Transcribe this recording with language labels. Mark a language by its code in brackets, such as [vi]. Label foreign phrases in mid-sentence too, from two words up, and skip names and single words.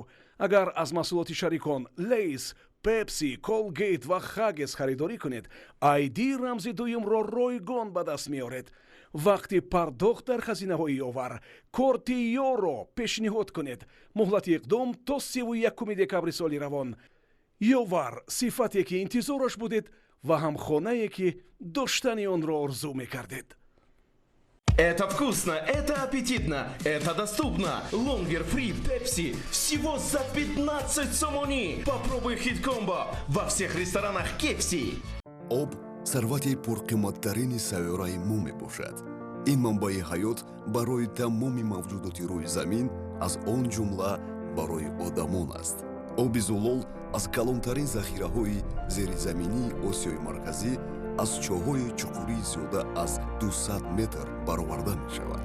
[tg] агар аз маҳсулоти шарикон Lays, Pepsi, Colgate ва Huggies харидорӣ кунед, ID рамзи дуюмро ройгон ба даст меоред. вақти пардохт дар хазинаҳои ёвар корти ёро пешниҳод кунед. муҳлати иқдом то 31 декабри соли равон. ёвар сифате ки интизораш будед ва ҳам хонае ки доштани онро орзу мекардед. [ru] Это вкусно, это аппетитно, это доступно. Лонгер фри Пепси всего за 15 сомонӣ. Попробуй хит-комбо во всех ресторанах Кепси. [tg] об сарвати пурқиматтарини сайёраи мо мебошад. ин манбаи ҳаёт барои тамоми мавҷудоти рӯи замин, аз он ҷумла барои одамон аст. оби зулол аз калонтарин захираҳои зеризаминии осиёи марказӣ аз чоҳҳои чуқурии зиёда аз 200 метр бароварда мешавад.